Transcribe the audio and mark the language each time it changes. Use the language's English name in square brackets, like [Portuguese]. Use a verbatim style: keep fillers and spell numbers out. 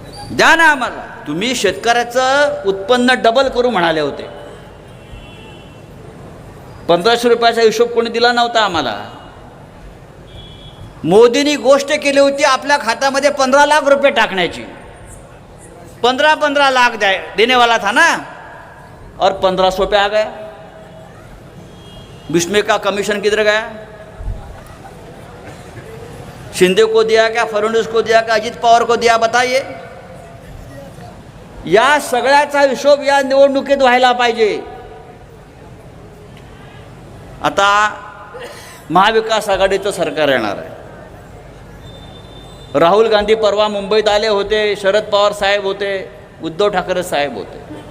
[Marathi] द्या ना आम्हाला. तुम्ही शेतकऱ्याचं उत्पन्न डबल करू म्हणाले होते. पंधराशे रुपयाचा हिशोब कोणी दिला नव्हता आम्हाला. मोदींनी गोष्ट केली होती आपल्या खात्यामध्ये पंधरा लाख रुपये टाकण्याची. पंधरा पंधरा लाख द्या [Hindi] देने वाला था ना, और पंद्रह सौ पे आ गया. बिस्मे का कमीशन किधर गया? शिंदे को दिया क्या, फडणवीस को दिया क्या, अजित पवार को दिया? बताइए. [Marathi] या सगळ्याचा हिशोब या निवडणुकीत व्हायला पाहिजे. आता महाविकास आघाडीचं सरकार येणार आहे. राहुल गांधी परवा मुंबईत आले होते, शरद पवार साहेब होते, उद्धव ठाकरे साहेब होते.